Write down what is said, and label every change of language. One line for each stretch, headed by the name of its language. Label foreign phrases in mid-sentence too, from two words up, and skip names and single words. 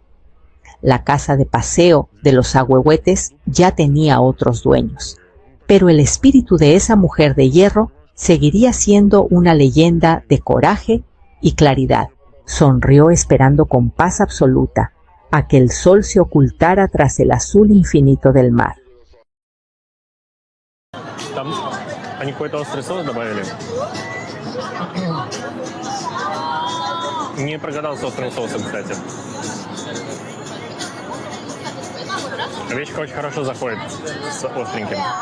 Spanish: La casa de paseo de los Ahuehuetes ya tenía otros dueños, pero el espíritu de esa mujer de hierro seguiría siendo una leyenda de coraje y claridad. Sonrió esperando con paz absoluta a que el sol se ocultara tras el azul infinito del mar.
Russian: Там они какой-то острый соус добавили. Не прогадал с острым соусом, кстати. Овечка очень хорошо заходит с остреньким.